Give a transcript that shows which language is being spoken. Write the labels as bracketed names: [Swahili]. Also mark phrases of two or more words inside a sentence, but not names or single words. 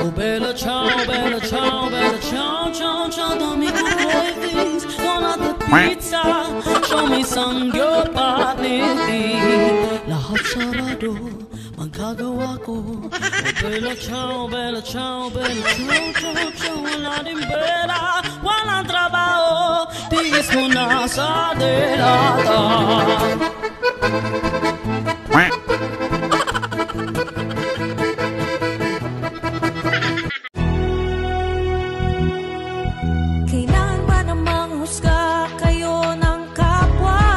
[Italian] bella ciao, bella ciao, bella ciao, ciao, ciao. [English] Dammi cravings, non the pizza. Show me some your body. [Filipino] Lahat sarado, magagawa ko. [Italian] Bella ciao, bella ciao, bella ciao, ciao, ciao. [Filipino] Wala din pera, walang trabaho. Tigis mo na sa delata. Kailangan ba namang husga kayo ng kapwa?